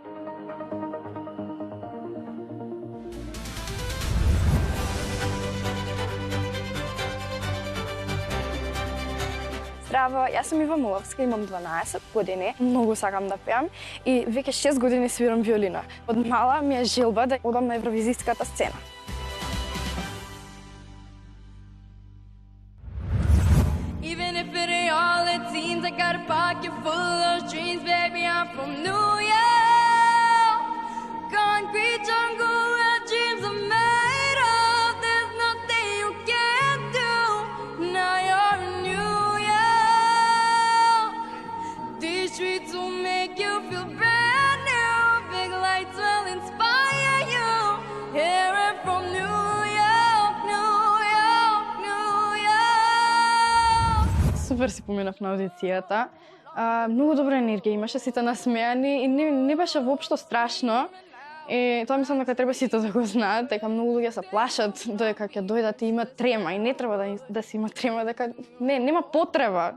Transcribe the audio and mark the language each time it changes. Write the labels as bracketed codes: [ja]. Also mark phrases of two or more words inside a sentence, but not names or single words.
[mk] Здраво, јас сум Ива Муловска, имам 12 години, многу сакам да пеам и веќе 6 години свирам виолина. Од мала ми е желба да одам на евровизиската сцена. [en] Even if it ain't all it seems, I got a pocket full of dreams, baby, I'm from New York. Concrete jungle where dreams are made of, there's nothing you can't do. Now you're in New York. These streets will make you feel brand new. Big lights will inspire you. Here I'm from New York, New York, New York. [mk] Супер си поминав на аудицијата. Многу добра енергија имаше, сите насмеани и не беше воопшто страшно. И тоа мислам дека треба сите да го знаат, дека многу луѓе се плашат дека ќе дојдат и имаат трема и не треба да се има трема, дека нема потреба.